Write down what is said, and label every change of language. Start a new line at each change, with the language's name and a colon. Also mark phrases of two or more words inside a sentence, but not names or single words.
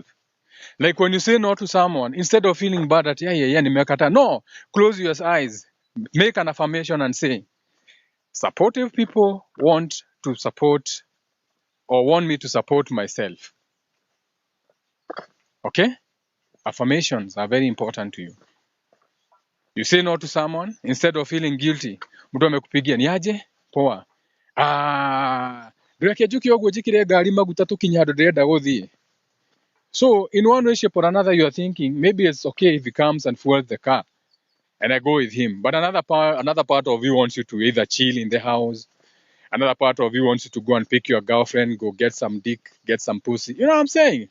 English: Like when you say no to someone, instead of feeling bad at nimekata, no, close your eyes, make an affirmation and say, supportive people want to support or want me to support myself. Okay? Affirmations are very important to you. You say no to someone instead of feeling guilty.
Swahili: Mtu amekupigia ni aje? Poa.
Kikuyu: Ndureke njuke ũguo njĩkĩre ngari maguta tũkinye handũ ndĩrenda gũthiĩ.
English: So in one way, shape or another, you are thinking maybe it's okay if he comes and fuels the car, and I go with him. But another part of you wants you to either chill in the house. Another part of you wants you to go and pick your girlfriend, go get some dick, get some pussy. You know what I'm saying?